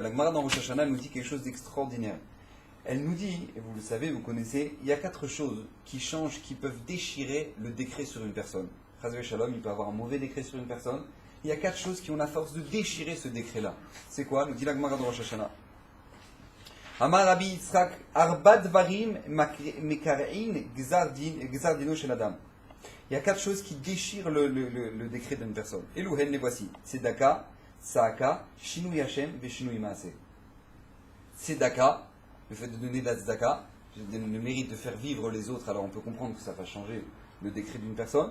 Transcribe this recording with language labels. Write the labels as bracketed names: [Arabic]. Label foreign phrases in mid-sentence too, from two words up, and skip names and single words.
[French] La Gemara dans Rosh Hashanah nous dit quelque chose d'extraordinaire. Elle nous dit, et vous le savez, vous connaissez, il y a 4 choses qui changent, qui peuvent déchirer le décret sur une personne. [Hebrew] חס ושלום, [French] il peut avoir un mauvais décret sur une personne. Il y a 4 choses qui ont la force de déchirer ce décret-là. C'est quoi? Nous dit la Gemara dans Rosh Hashanah. [Hebrew] אמר רבי יצחק ארבעה דברים מקרעין גזר דינו של אדם. [French] Il y a 4 choses qui déchirent le décret d'une personne. Elouhen, les voici. [Hebrew] צדקה צעקה שינוי השם ושינוי מעשה. [French] Tzedaka, le fait de donner de la tzedaka, le mérite de faire vivre les autres, alors on peut comprendre que ça va changer le décret d'une personne.